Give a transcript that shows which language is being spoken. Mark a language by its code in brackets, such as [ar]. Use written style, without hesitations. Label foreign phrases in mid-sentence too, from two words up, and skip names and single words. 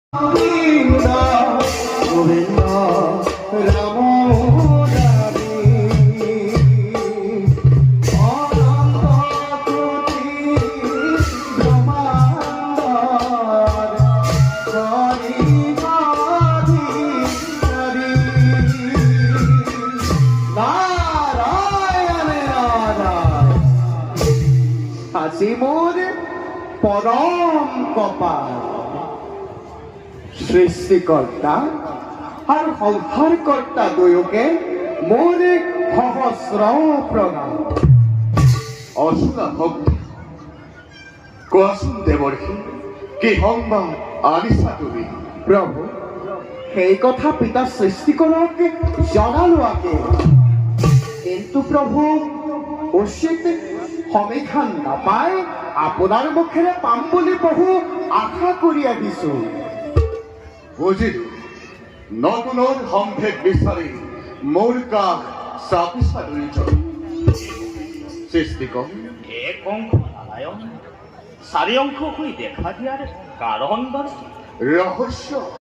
[as] গোবিন্দ রাম রামে অনন্ত কোটি ব্রহ্মাণ্ডর হরি হরি হরি নারায়ণ নারায়ণ আজি মোর পরম কপাল সৃষ্টিকর্তা আর সংহারকর্তা দুয়োকে মোৰ সহস্ৰ প্ৰণাম। অসুরা ভক্তি কোৱাচোন দেৱৰ্ষি কি সংবাদ আনিছা তুমি? প্ৰভু সেই কথা পিতা সৃষ্টিকৰকে জনালোৱাকে, কিন্তু প্ৰভু উচিত সমিধান নাপায় আপোনাৰ মুখেৰে পাম বুলি বহু আশা কৰি আহিছো। বুজিলো, নতুনৰ সম্ভেদ বিচাৰি মোৰ কাষ চাপিছা দুয়োজন। সৃষ্টিকৰ এক অংশ নারায়ণ, চারি অংশ হয়ে দেখা দিয়ার কারণ বাৰু? ৰহস্য